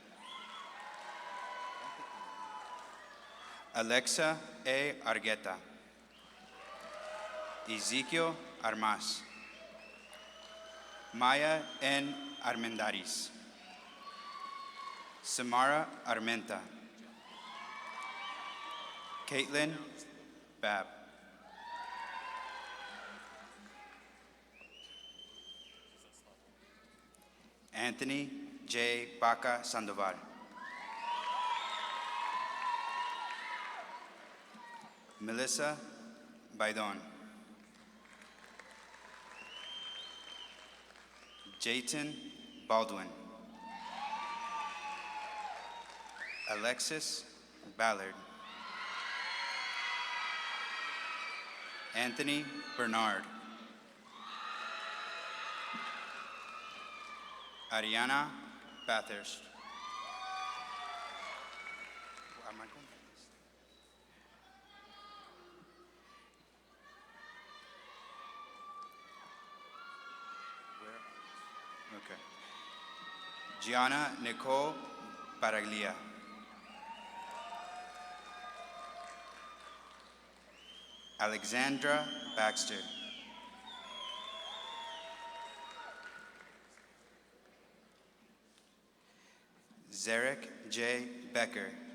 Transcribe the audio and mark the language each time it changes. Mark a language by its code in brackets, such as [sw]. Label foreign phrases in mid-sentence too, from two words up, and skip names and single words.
[en] Alexa A. Argueta. Ezekiel Armas. Maya N. Armendaris. Samara Armenta. Caitlin Bab. Anthony J. Baca Sandoval. Melissa Baidon. Jayton Baldwin. Alexis Ballard. Anthony Bernard. Ariana Bathurst. Am I going? Where? Okay. Gianna Nicole Baraglia. Alexandra Baxter. Zarek J. Becker.